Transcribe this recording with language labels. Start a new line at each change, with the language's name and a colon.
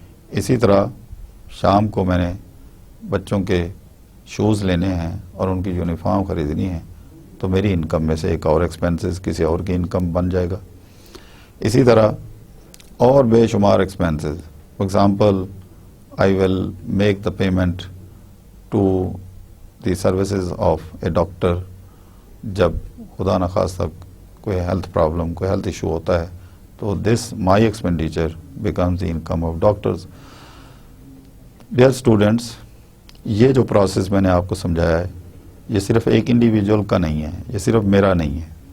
Urdu: اسی طرح شام کو میں نے بچوں کے شوز لینے ہیں اور ان کی یونیفارم خریدنی ہے، تو میری انکم میں سے ایک اور ایکسپینسز کسی اور کی انکم بن جائے گا. اسی طرح اور بے شمار expenses.
English: For example I will make the payment to the services of a doctor.
Urdu: جب خدا نخواستہ کوئی ہیلتھ پرابلم، کوئی ہیلتھ ایشو ہوتا ہے تو
English: This my expenditure becomes the income of doctors.
Urdu: Dear students, یہ جو پروسیس میں نے آپ کو سمجھایا ہے یہ صرف ایک انڈیویجول کا نہیں ہے، یہ صرف میرا نہیں ہے.